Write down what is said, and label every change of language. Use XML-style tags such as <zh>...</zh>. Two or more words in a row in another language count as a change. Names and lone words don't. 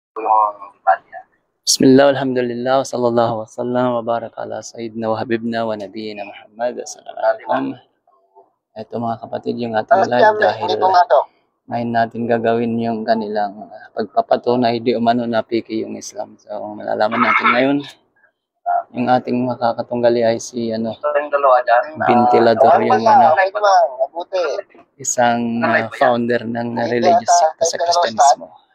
<tl>yung Italia.</tl> <ar>بسم الله، الحمد لله، وصلى الله وسلم وبارك على سيدنا وحبيبنا ونبينا محمد. Assalamualaikum.</ar> <tl>Ito mga kapatid, yung ating live dahil ngayon natin gagawin yung kanilang pagpapatunay di umano na piki yung Islam. So malalaman natin ngayon yung ating makakatunggali ay si Ventilador, yung isang founder ng religious secta sa Kristyanismo.</tl>